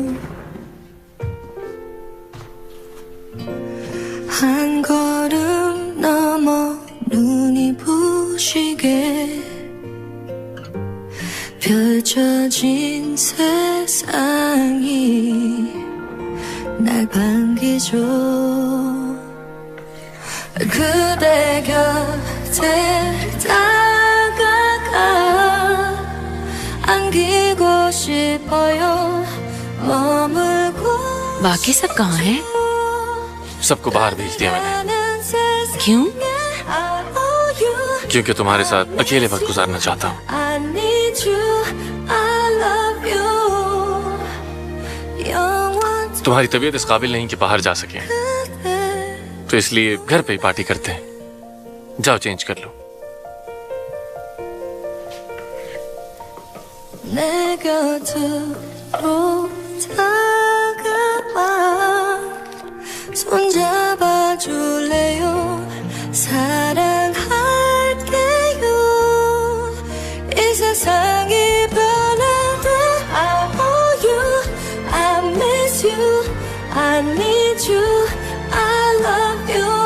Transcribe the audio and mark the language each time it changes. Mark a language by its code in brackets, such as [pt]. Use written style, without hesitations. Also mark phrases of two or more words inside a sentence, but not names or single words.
[ko] 한 걸음 넘어 눈이 부시게 펼쳐진 세상이 날 반기죠. 그대 곁에 다가가 안기고 싶어요. 머물고 [hi] बाकी सब कहाँ हैं? सबको बाहर भेज दिया मैंने। क्यों? क्योंकि तुम्हारे साथ अकेले वक्त गुजारना चाहता हूँ। [en] I need you, I love you. [hi] तुम्हारी तबीयत इस काबिल नहीं कि बाहर जा सके, तो इसलिए घर पे ही पार्टी करते हैं। जाओ चेंज कर लो। [ko] 내 곁으로 다가와 손잡아 줄래요. 사랑할게요. 이 세상이 변해도 [en] I owe you, I miss you, I need you, I love you.